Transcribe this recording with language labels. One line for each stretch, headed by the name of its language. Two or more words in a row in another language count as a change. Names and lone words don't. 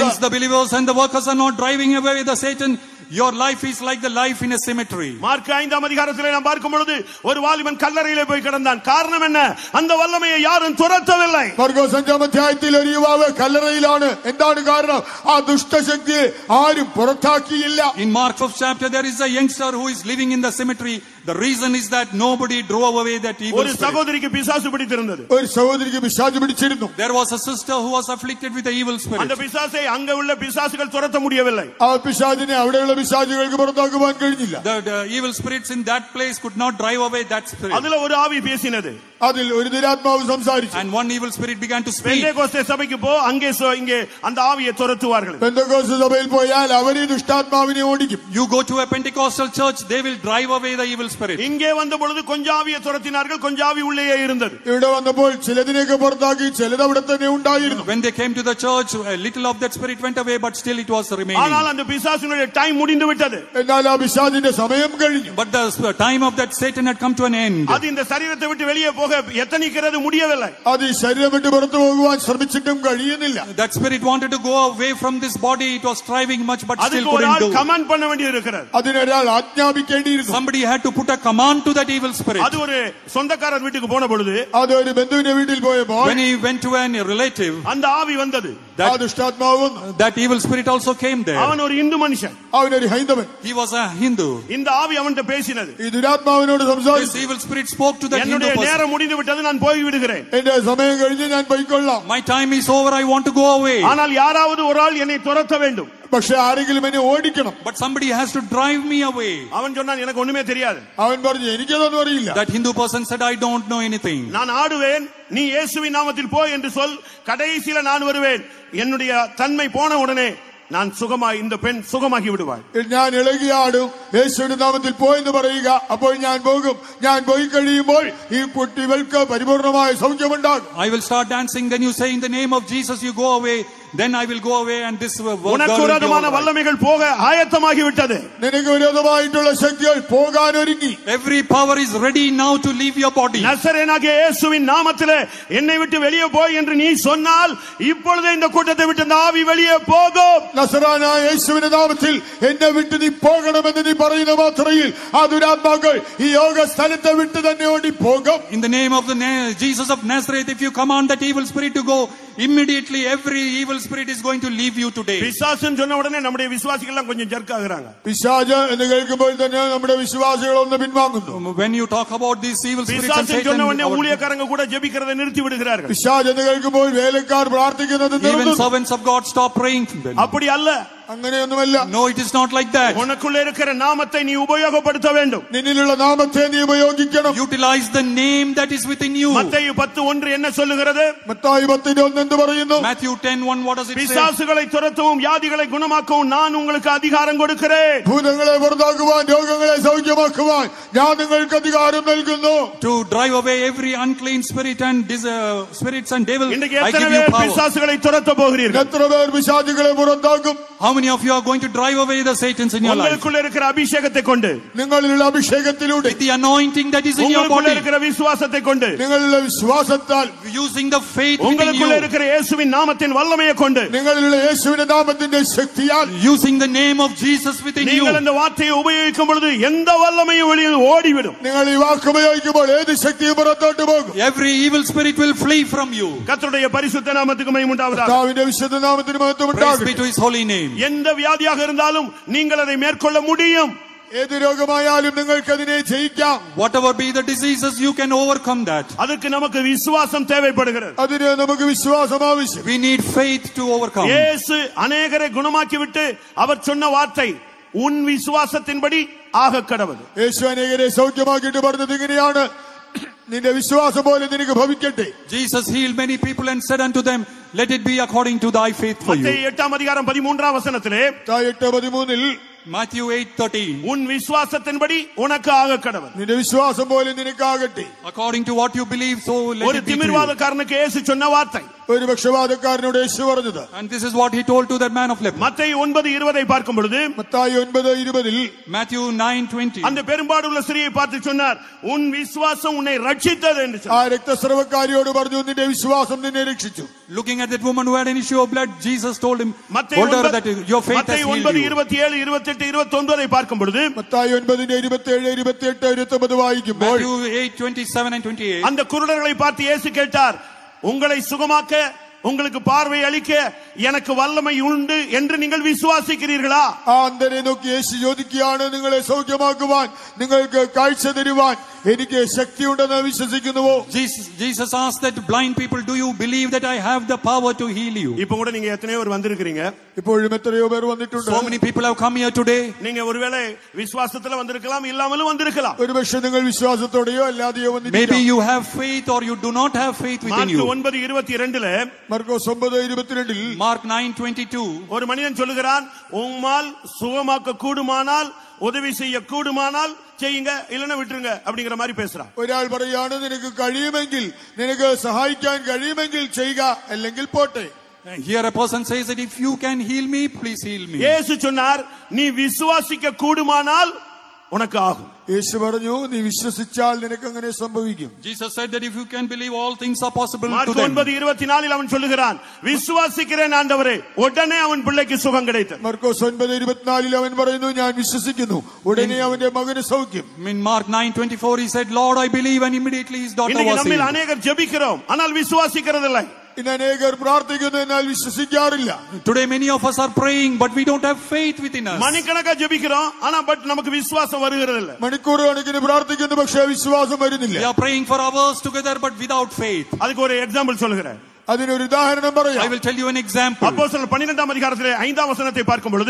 English: Since the believers and the workers are not driving away the Satan, your life is like the life in a cemetery.
Tamil: மார்க் 5ஆம் அதிகாரத்திலே நாம் பார்க்கும் பொழுது ஒரு வாலிபன் கல்லறையிலே போய் கிடந்தான். காரணம் என்ன? அந்த வல்லமையை யாரும் துரத்தவில்லை.
Malayalam: മാർക്കോസ് 5ആം അധ്യായത്തിൽ ഒരു യുവാവ് കല്ലറയിലാണ്. എന്താണ് കാരണം? ആ ദുഷ്ടശക്തിയെ ആരും പുറത്താക്കിയില്ല.
English: In Mark 5th chapter there is a youngster who is living in the cemetery. The reason is that nobody drove away that evil
Tamil: ஒரு
English: spirit.
Tamil: சகோதரிக்கு பிசாசு பிடித்திருந்தது.
Malayalam: ഒരു സഹോദരിക്ക് പിശാച് പിടിച്ചിരുന്നു.
English: There was a sister who was afflicted with the evil spirit.
Tamil: அந்த பிசாசை அங்க உள்ள பிசாசுகள் துரத்த முடியவில்லை.
Malayalam: ആ പിശാചിനെ അവിടെയുള്ള പിശാചുകൾക്ക് പുറത്താക്കുവാൻ കഴിഞ്ഞില്ല.
English: The evil spirits in that place could not drive away that spirit.
Tamil: அதுல ஒரு ஆவி பேசினது.
Malayalam: അതിൽ ഒരു ദുരാത്മാവ് സംസാരിച്ചു.
English: And one evil spirit began to speak.
Tamil: பெந்தேகோஸ்தே சபைக்கு போ, அங்கே இங்கே அந்த ஆவியை துரத்துவார்கள்.
Malayalam: പെന്തക്കോസ്ത് സഭയിൽ പോയാൽ അവർ ഈ ദുഷ്ടാത്മാവിനെ ഓടിക്കും.
English: You go to a Pentecostal church, they will drive away the evil spirit.
Tamil: இங்கே வந்த பொழுது கொஞ்சம் ஆவியை துரத்தினார்கள், கொஞ்சம் ஆவி உள்ளேயே இருந்தது.
Malayalam: ഇവിടെ വന്നപ്പോൾ ചിലതിനെയൊക്കെ പുറത്താക്കി, ചിലത് അവിടെ തന്നെ ഉണ്ടായിരുന്നു.
English: When they came to the church, a little of that spirit went away, but still it was remaining.
Tamil: ஆனால் அந்த பிசாசினுடைய டைம் முடிந்து விட்டது.
Malayalam: എന്നാൽ ആ പിശാചിന്റെ സമയം കഴിഞ്ഞു.
English: But the time of that Satan had come to an end.
Tamil: அது இந்த சரீரத்தை விட்டு வெளியே போக எத்தனிக்கிறது முடியவில்லை.
Malayalam: അത് ഈ ശരീരം വിട്ട് പുറത്തു പോകുവാൻ ശ്രമിച്ചിട്ടും കഴിയുന്നില്ല.
English: That spirit wanted to go away from this body. It was striving much, but still
Tamil: அதுக்கு ஒரு
English: couldn't
Tamil: ஆள்
English: do.
Tamil: கமாண்ட் பண்ண வேண்டியிருக்கிறது.
Malayalam: അതിനൊരാൾ ആജ്ഞാപിക്കേണ്ടിയിരുന്നു.
English: Somebody had to put a command to that evil spirit.
Tamil: அது ஒரு சொந்தக்காரர் வீட்டுக்கு போன பொழுது,
Malayalam: അത് ഒരു ബന്ധുവിന്റെ വീട്ടിൽ പോയപ്പോൾ
English: When he went to a relative,
Tamil: அந்த ஆவி வந்தது.
Malayalam: ആ ദുഷ്ടാത്മാവും
English: that evil spirit also came there.
Tamil: அவன் ஒரு இந்து மனுஷன்.
Malayalam: അവനൊരു ഹൈന്ദവൻ.
English: He was a Hindu.
Tamil: இந்த ஆவி அவன்கிட்ட பேசினது.
Malayalam: ഈ ദുരാത്മാവിനോട്
English: This
Malayalam: സംസാരിച്ചു.
English: evil spirit spoke to that Hindu
Tamil: என்னுடைய
English: person.
Tamil: நேரம் முடிந்து விட்டது, நான் போய் விடுகிறேன்.
Malayalam: എന്റെ സമയം കഴിഞ്ഞ് ഞാൻ പോയിക്കൊള്ളാം.
English: My time is over. I want to go away.
Tamil: ஆனால் யாராவது ஒரு ஆள் என்னை துரத்த வேண்டும்.
Malayalam: പക്ഷെ ആരെങ്കിലും എന്നെ ഓടിക്കണം.
English: But somebody has to drive me away.
Tamil: அவன் சொன்னான், எனக்கு ஒண்ணுமே தெரியாது.
Malayalam: അവൻ പറഞ്ഞു, എനിക്കതൊന്നും അറിയില്ല.
English: That Hindu person said, I don't know anything.
Tamil: நான் ஆடுவேன், நீ இயேசுவின் நாமத்தில் போ என்று சொல், கடைசியில நான் வருவேன். என்னுடைய தன்மை போன உடனே நான் சுகமாய், இந்த பெண் சுகமாகி விடுவாள்.
Malayalam: ഞാൻ ഇളകിയാടും, യേശുവിന്റെ നാമത്തിൽ പോയെന്ന് പറയുക, അപ്പോൾ ഞാൻ പോകും. ഞാൻ പോയി കഴിയുമ്പോൾ ഈ കുട്ടികൾക്ക് പരിപൂർണമായ സൗഖ്യമുണ്ടാകും.
English: I will start dancing. Then you say in the name of Jesus, you go away. Then I will go away and this girl will
Tamil: உனக்கு
English: be
Tamil: விரோதமான
English: all right.
Tamil: வல்லமைகள் போக ஆயத்தமாகி விட்டது.
Malayalam: നിനക്ക് വിരോധമായിട്ടുള്ള ശക്തികൾ പോകാൻ ഒരുങ്ങി.
English: Every power is ready now to leave your body.
Tamil: நசரேயனாகிய இயேசுவின் நாமத்திலே என்னை விட்டு வெளியே போய் என்று நீ சொன்னால், இப்பொழுதே இந்த கூட்டத்தை விட்டு இந்த ஆவி வெளியே போகும்.
Malayalam: നസറാനായ യേശുവിന്റെ നാമത്തിൽ എന്നെ വിട്ട് നീ പോകണമെന്ന് നീ പറയുന്ന മാത്രയിൽ ആ ദുരാത്മാക്കൾ ഈ യോഗ സ്ഥലത്തെ വിട്ട് തന്നെ ഓടി പോകും.
English: In the name of the Jesus of Nazareth, if you command that evil spirit to go, immediately every evil spirit is going to leave you today.
Tamil: பிசாசுன்னு சொன்ன உடனே நம்முடைய விசுவாசிகள் எல்லாம் கொஞ்சம் ஜர்க் ஆகுறாங்க.
Malayalam: പിശാച് എന്ന് കേൾക്കുമ്പോൾ തന്നെ നമ്മുടെ വിശ്വാസികൾ ഒന്ന് പിൻവാങ്ങുന്നു.
English: When you talk about these evil spirits and
Tamil: பிசாசுன்னு சொன்ன உடனே
English: Satan,
Tamil: ஊழியக்காரங்க கூட ஜெபிக்கிறதை நிறுத்தி விடுகிறார்கள்.
Malayalam: പിശാച് എന്ന് കേൾക്കുമ്പോൾ വേലക്കാർ പ്രാർത്ഥിക്കുന്നത്
English: even
Malayalam: നിർത്തുന്നു.
English: servants of God stop praying.
Tamil: அப்படி அல்ல.
Malayalam: അങ്ങനെയൊന്നുമല്ല.
English: No, it is not like that.
Tamil: உனக்குள்ள இருக்கிற நாமத்தை நீ உபயோகப்படுத்த வேண்டும்.
Malayalam: നിന്നിലുള്ള നാമത്തെ നീ ഉപയോഗിക്കണം.
English: Utilize the name that is within you.
Tamil: மத்தேயு 10:1 என்ன சொல்லுகிறது?
Malayalam: മത്തായി 10:1 എന്ത് പറയുന്നു?
English: Matthew 10:1, what does it say?
Tamil: பிசாசுகளை துரத்தவும் வியாதிகளை குணமாக்கவும் நான் உங்களுக்கு அதிகாரம் கொடுக்கிறேன்.
Malayalam: ഭൂതങ്ങളെ പുറത്താക്കുവാൻ, രോഗങ്ങളെ സൗഖ്യമാക്കുവാൻ ഞാൻ നിങ്ങൾക്ക് അധികാരം നൽകുന്നു.
English: To drive away every unclean spirit and spirits and devil,
Tamil: இன்றைக்கு
English: I
Tamil: எத்தனை
English: give you
Tamil: பேர்
English: power.
Tamil: பிசாசுகளை துரத்த போகிறீர்கள்?
Malayalam: എത്ര പേർ പിശാചുകളെ പുറത്താക്കും?
English: How many of you are going to drive away the Satans in your life?
Tamil: உங்களுக்குள்ள இருக்கிற அபிஷேகத்தை கொண்டு,
Malayalam: നിങ്ങളിലുള്ള അഭിഷേകത്തിലൂടെ,
English: With the anointing that is in your
Tamil: உங்களுக்குள்ள
English: body,
Tamil: இருக்கிற விசுவாசத்தை கொண்டு,
Malayalam: നിങ്ങളിലുള്ള വിശ്വാസത്താൽ,
English: using the faith within
Tamil: உங்களுக்குள்ள
English: you,
Tamil: இருக்கிற இயேசுவின் நாமத்தின் வல்லமையை கொண்டு,
Malayalam: നിങ്ങളിലുള്ള യേശുവിന്റെ നാമത്തിന്റെ ശക്തിയാൽ,
English: using the name of Jesus within you,
Tamil: நீங்கள் இந்த வார்த்தையை உபயோகிக்கும் பொழுது எந்த வல்லமையும் வெளியே ஓடிவிடும்.
Malayalam: നിങ്ങൾ ഈ വാക്ക് ഉപയോഗിക്കുമ്പോൾ ഏത് ശക്തിയും പുറത്തോട്ട് പോകും.
English: every evil spirit will flee from you.
Tamil: கர்த்தருடைய பரிசுத்த நாமத்துக்கு மகிமை உண்டாவதாக.
Malayalam: കർത്താവിന്റെ വിശുദ്ധ നാമത്തിന് മഹത്വം
English: Praise be
Malayalam: ഉണ്ടാകട്ടെ.
English: to his holy name.
Tamil: எந்த வியாதியாக இருந்தாலும் நீங்கள் அதை மேற்கொள்ள முடியும்.
Malayalam: ഏത് രോഗമായാലും നിങ്ങൾക്ക് അതിനെ ജയിക്കാം.
English: Whatever be the diseases, you can overcome that.
Tamil: அதுக்கு நமக்கு விசுவாசம் தேவைப்படுகிறது.
Malayalam: അതിന് നമുക്ക് വിശ്വാസം ആവശ്യം.
English: We need faith to overcome.
Tamil: இயேசு அநேகரை குணமாக்கி விட்டு அவர் சொன்ன வார்த்தை, உன் விசுவாசத்தின்படி ஆக கடவுது.
Malayalam: യേശു അനേകരെ സൗഖ്യമാക്കിയിട്ട് പറഞ്ഞത് ഇങ്ങനെയാണ്, നിന്റെ വിശ്വാസം പോലെ നിനക്ക് ഭവിക്കട്ടെ.
English: Jesus healed many people and said unto them, let it be according to thy faith for you.
Tamil: மத்தேயு 8:13 13 8:13
English: Matthew 8:13.
Tamil: உன் விசுவாசத்தின்படி உனக்கு ஆக கடவுள்.
Malayalam: നിന്റെ വിശ്വാസം പോലെ നിനക്കാകട്ടെ.
English: According to what you believe, so let
Tamil: ஒரு
English: it be to you.
Tamil: திமிர்வாதக்காரனுக்கு இயேசு சொன்ன வார்த்தை.
Malayalam: ഒരു പക്ഷപാതക്കാരനോട് യേശു പറഞ്ഞത്.
English: And this is what he told to that man of leper.
Tamil: மத்தேயு 9:20 பார்க்கும் பொழுது,
Malayalam: മത്തായി 9:20
English: Matthew 9:20.
Tamil: அந்த பெரும்பாடுள்ள ஸ்திரியை பார்த்து சொன்னார், உன் விசுவாசம் உன்னை ரட்சித்தது என்று
Malayalam: ആ
Tamil: சொன்னார்.
Malayalam: രക്തസ്രവക്കാരിയോട് പറഞ്ഞു നിന്റെ വിശ്വാസം നിന്നെ രക്ഷിച്ചു.
English: Looking at that woman who had an issue of blood, Jesus told him,
Tamil: மத்தேயு
English: told her that your faith has healed you.
Tamil: 9:27, 28, 29 பார்க்கும் பொழுது,
Malayalam: മത്തായി 9:27, 28, 29 വായിക്കുമ്പോൾ
English: Matthew 8:27 and 28.
Tamil: அந்த குருடர்களை பார்த்து இயேசு கேட்டார், உங்களை சுகமாக்க உங்களுக்கு பார்வை அளிக்க எனக்கு வல்லமை உண்டு என்று நீங்கள் விசுவாசிக்கிறீர்களா?
Malayalam: ആ അന്ധനെ നോക്കി യേശു ചോദിക്കുകയാണ്, നിങ്ങളെ സൗഖ്യമാക്കുവാൻ, നിങ്ങൾക്ക് കാഴ്ച തരുവാൻ എനിക്ക് ശക്തിയുണ്ടെന്ന് വിശ്വസിക്കുന്നുവോ?
English: Jesus asked that blind people, do you believe that I have the power to heal you?
Tamil: இப்போ கூட நீங்க எத்தனையோ பேர் வந்திருக்கீங்க.
Malayalam: ഇപ്പോഴും എത്രയോ പേർ വന്നിട്ടുണ്ട്.
English: So many people have come here today.
Tamil: நீங்க ஒருவேளை விசுவாசத்துல வந்திருக்கலாம், இல்லாமலும் வந்திருக்கலாம்.
Malayalam: ഒരുപക്ഷെ നിങ്ങൾ വിശ്വാസത്തോടെയോ അല്ലാതെയോ
English: Maybe
Malayalam: വന്നിരിക്കാം.
English: you have faith or you do not have faith within
Tamil: மார்க்
English: you.
Tamil: 9:22
Malayalam: മർക്കോസ് 9:22
English: Mark 9:22.
Tamil: ஒரு மனிதன் சொல்லுகிறான், உம்மால் சுகமாக்க கூடுமானால், உதவி செய்ய கூடுமானால் செய்யுங்க, இல்லைன்னா விட்டுருங்க அப்படிங்கிற மாதிரி பேசுறான்.
Malayalam: ഒരാൾ പറയാണ്, നിനക്ക് കഴിയുമെങ്കിൽ, നിനക്ക് സഹായിക്കാൻ കഴിയുമെങ്കിൽ ചെയ്യുക, അല്ലെങ്കിൽ പോട്ടെ.
English: Here a person says that if you can heal me, please heal me.
Tamil: இயேசு சொன்னார், நீ விசுவாசிக்க கூடுமானால் உனக்கு ஆகும்.
Malayalam: യേശു പറഞ്ഞു, നീ വിശ്വസിച്ചാൽ നിനക്ക് അങ്ങനെ സംഭവിക്കും.
English: Jesus said that if you can believe, all things are possible
Tamil: மார்க்
English: to them.
Tamil: 9:24 அவன் சொல்லுகிறான், விசுவாசிக்கிறேன் ஆண்டவரே, உடனே அவன் பிள்ளைக்கு சுகம் கிடைத்தது.
Malayalam: മർക്കോസ് 9:24 അവൻ പറയുന്നു, ഞാൻ വിശ്വസിക്കുന്നു, ഉടനെ അവന്റെ മകന് സൗഖ്യം.
English: In Mark 9:24 he said, Lord, I believe, and immediately his daughter
Tamil: இன்னைக்கு
English: was
Tamil: நம்மில்
English: healed.
Tamil: அநேகர் ஜெபிக்கிறோம், ஆனால் விசுவாசிக்கிறதில்லை.
Malayalam: ഇന്ന് അനേകർ പ്രാർത്ഥിക്കുന്നു, എന്നാൽ വിശ്വസിക്കാറില്ല.
English: Today many of us are praying, but we don't have faith within us.
Tamil: மணிக்கணக்கா ஜெபிக்கிறோம், ஆனா பட் நமக்கு விசுவாசம் வருகிறதில்லை.
Malayalam: മണിക്കൂർ കണക്കിന് പ്രാർത്ഥിക്കുന്നു, പക്ഷേ വിശ്വാസം വരുന്നില്ല.
English: We are praying for hours together, but without faith.
Tamil: அதுக்கு ஒரு எக்ஸாம்பிள் சொல்லுகிறேன்.
Malayalam: അതിനൊരു ഉദാഹരണം പറയാം.
English: I will tell you an example.
Tamil: அப்போஸ்தலர் 12ஆம் அதிகாரத்திலே 5ஆம் வசனத்தை பார்க்கும் பொழுது,